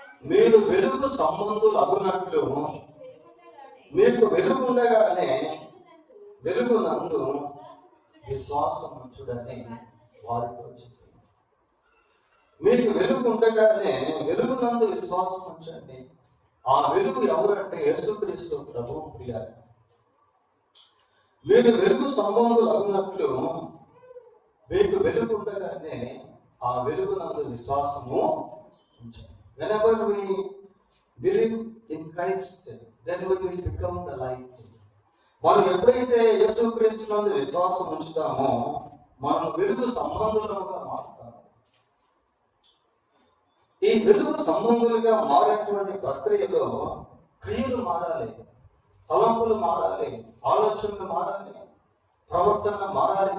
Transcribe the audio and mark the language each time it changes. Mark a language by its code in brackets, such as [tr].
[te] మీరు వెలుగు సంబంధులు అగునట్లు మీకు వెలుగుండగానే వెలుగునందు విశ్వాసం ఉంచుడని వారితో చెప్పి, మీకు వెలుగు ఉండగానే వెలుగునందు విశ్వాసం ఉంచండి. ఆ వెలుగు ఎవరంటే యేసుక్రీస్తు ప్రభువు. ప్రియులారా, మీరు వెలుగు సంబంధులు అగునట్లు మీకు వెలుగు ఉండగానే ఆ వెలుగునందు విశ్వాసము ఉంచండి. [en] Whenever we believe in Christ, then we will become the light. [te] మనం ఎప్పుడైతే యేసుక్రీస్తునందు విశ్వాసం ఉంచుతామో మనం వెలుగు సంబంధులుగా మారుతాము. ఈ వెలుగు సంబంధులుగా మారేటువంటి ప్రక్రియలో క్రియలు మారాలి, తలంపులు మారాలి, ఆలోచనలు మారాలి, ప్రవర్తన మారాలి.